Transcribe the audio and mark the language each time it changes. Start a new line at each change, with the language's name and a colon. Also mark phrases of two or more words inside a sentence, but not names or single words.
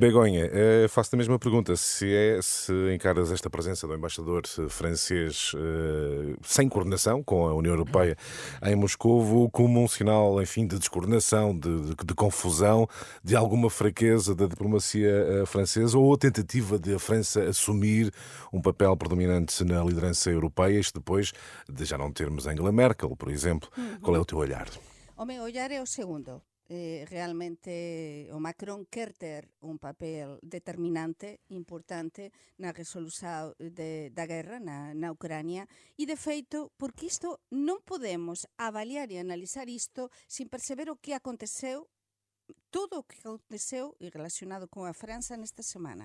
Portuguese: Begonha, faço-te a mesma pergunta. Se encaras esta presença do embaixador francês sem coordenação com a União Europeia em Moscovo como um sinal, enfim, de descoordenação, de confusão, de alguma fraqueza da diplomacia francesa ou a tentativa de a França assumir um papel predominante na liderança europeia, isto depois de já não termos Angela Merkel, por exemplo. Qual é o teu olhar? O meu olhar é o segundo.
Galician: realmente o Macron quer ter un papel determinante, importante na resolución da guerra na Ucrania e, de feito, porque isto non podemos avaliar e analizar isto sin perceber o que aconteceu, todo o que aconteceu e relacionado con a França nesta semana.